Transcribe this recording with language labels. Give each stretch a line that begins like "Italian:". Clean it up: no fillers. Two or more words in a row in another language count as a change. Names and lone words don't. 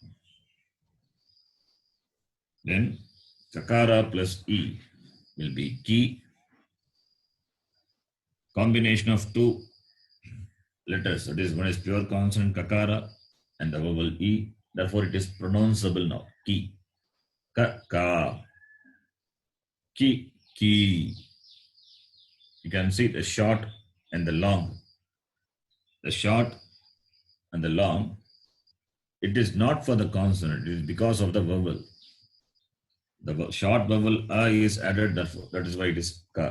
English: Then kakara plus E will be ki. Combination of two letters. That is, one is pure consonant kakara and the vowel E. Therefore it is pronounceable now. Ki. Ka, ka. Ki, ki. You can see the short and the long. The short and the long, it is not for the consonant, it is because of the vowel. The short vowel A is added, therefore, that is why it is ka.